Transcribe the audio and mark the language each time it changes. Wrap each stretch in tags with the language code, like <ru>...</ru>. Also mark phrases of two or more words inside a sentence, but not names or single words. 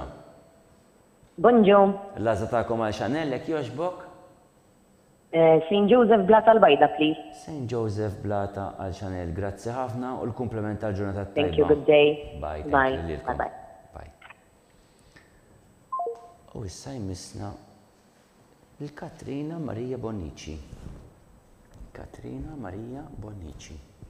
<mt>Bonġu. L-għażla ta'kom għal Chanel hekk jogħġbok? St. Joseph Blata l-Bajda, please. St. Joseph Blata għal Chanel, grazzi ħafna u l-kumpliment tal-ġurnata tajba.</mt> <en>Thank you, good day. Bye. Bye. Bye. Bye.</en> <mt>U issa jmissna l-Katrina Marija Bonnici. Katrina Marija Bonnici.</mt>